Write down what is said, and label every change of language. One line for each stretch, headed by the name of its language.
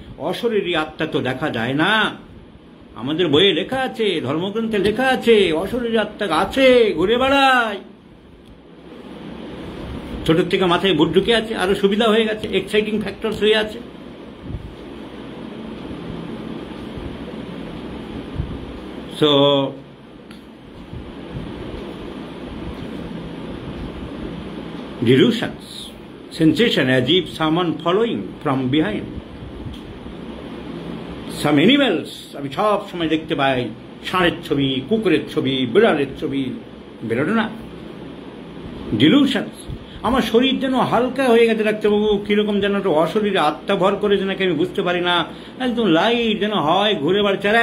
Bangla: অশরীরী আত্মা তো দেখা যায় না। আমাদের বইয়ে লেখা আছে, ধর্মগ্রন্থে লেখা আছে, অশরীরী আত্মা আছে, ঘুরে বেড়ায়। ছোট থেকে মাথায় বুট ঢুকে আছে, আরো সুবিধা হয়ে গেছে,
English: exciting factors
Bangla: হয়ে আছে।
English: So delusions, sensation as if someone following from behind. Some animals
Bangla: আমি সব সময় দেখতে পাই ষাঁড়ের ছবি, কুকুরের ছবি, বিড়ালের ছবি, বেরোলো না। ডিলুশনস। আমার শরীর যেন হালকা হয়ে গেছে ডাক্তারবাবু, কিরকম যেন একটা অশরীরে আত্মা ভর করেছে নাকি আমি বুঝতে পারি না, একদম লাইট যেন হয় ঘুরে বেড়াচ্ছে।